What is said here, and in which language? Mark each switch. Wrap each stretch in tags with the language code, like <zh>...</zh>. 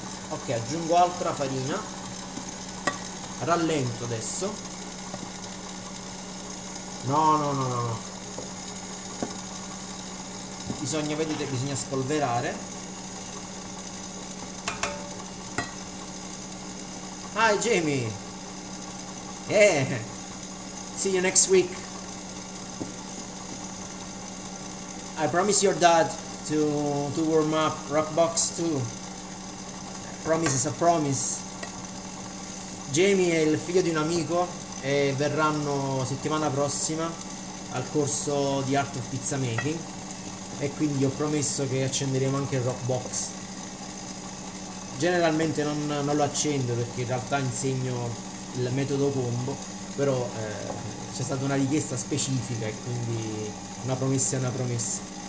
<it>Ok, aggiungo altra farina, rallento adesso. No, bisogna, vedete, bisogna spolverare.</it> <en>Hi Jamie, yeah, see you next week. I promise your dad to warm up Rockbox too. Promise is a promise.</en> <it>Jamie è il figlio di un amico e verranno settimana prossima al corso di Art of Pizza Making, e quindi ho promesso che accenderemo anche il Rockbox. Generalmente non lo accendo perché in realtà insegno il metodo combo, però c'è stata una richiesta specifica e quindi una promessa è una promessa.</it>